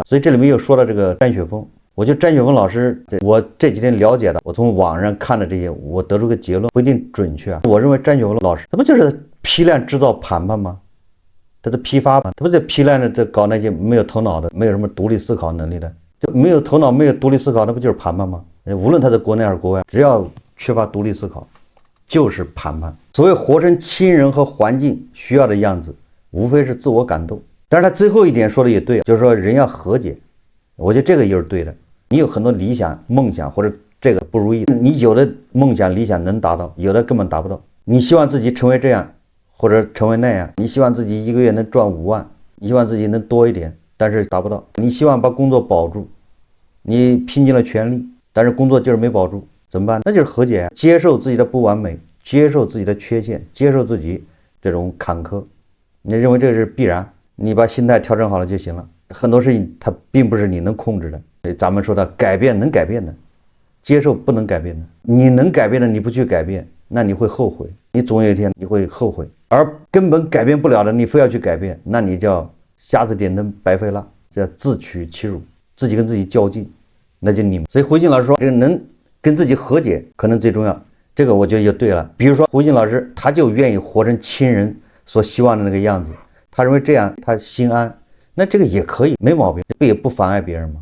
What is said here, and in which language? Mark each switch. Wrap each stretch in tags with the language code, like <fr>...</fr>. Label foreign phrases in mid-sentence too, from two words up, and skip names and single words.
<zh>所以這裡面又說了這個詹雪峰，我覺得詹雪峰老師，我這幾天了解的，我從網上看的這些，我得出個結論，不一定準確啊。我認為詹雪峰老師，他不就是批量制造談判嗎？他是批發嘛，他不是批量的搞那些沒有頭腦的，沒有什麼獨立思考能力的，就沒有頭腦，沒有獨立思考，那不就是談判嗎？無論他在國內還是國外，只要缺乏獨立思考，就是談判。所謂活成親人和環境需要的樣子，無非是自我感動。但是他最後一點說的也對，就是說人要和解。我覺得這個也是對的。你有很多理想夢想，或者這個不如意，你有的夢想理想能達到，有的根本達不到。你希望自己成為這樣或者成為那樣，你希望自己一個月能賺5萬，你希望自己能多一點，但是達不到。你希望把工作保住，你拼盡了全力，但是工作就是沒保住，怎麼辦？那就是和解，接受自己的不完美，接受自己的缺陷，接受自己这種坎坷。你認為這是必然，你把心態調整好了就行了。很多事情它並不是你能控制的。咱們說的改變能改變的，接受不能改变的。你能改变的你不去改变，那你會後悔，你總有一天你會後悔。而根本改變不了的你非要去改變，那你叫瞎子點燈白費蠟，叫自取其辱，自己跟自己較勁，那就你。所以胡錦老師說，這個能跟自己和解可能最重要，這個我覺得就對了。比如說胡錦老師他就願意活成親人所希望的那個樣子，他認為這樣他心安，那這個也可以，沒毛病，這也不妨礙別人嘛。</zh>